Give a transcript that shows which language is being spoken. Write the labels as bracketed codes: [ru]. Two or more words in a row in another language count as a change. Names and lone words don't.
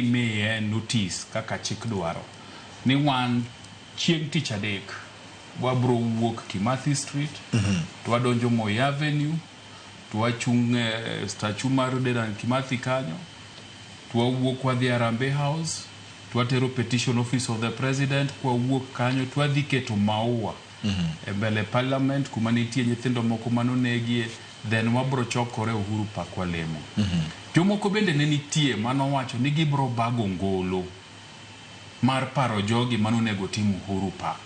[luo] miye notice kaka chik dwaro ni wan chieng' tich adek wabro wuok Kimathi Street, to wadonjo Moi Avenue, to wachung' statue mar Dedan Kimathi kanyo, to wawuok wadhi Harambee House, to watero petition [en] office of the president, [luo] kwa wuok kanyo to wadhi keto maua e mbele parliament kuma nitie nyithindo moko manonegie, then wabro chokore Uhuru Park walemo. Jomoko bende ne nitie manowacho ni gibro bago ngolo mar paro jogi manonego tim Uhuru Park.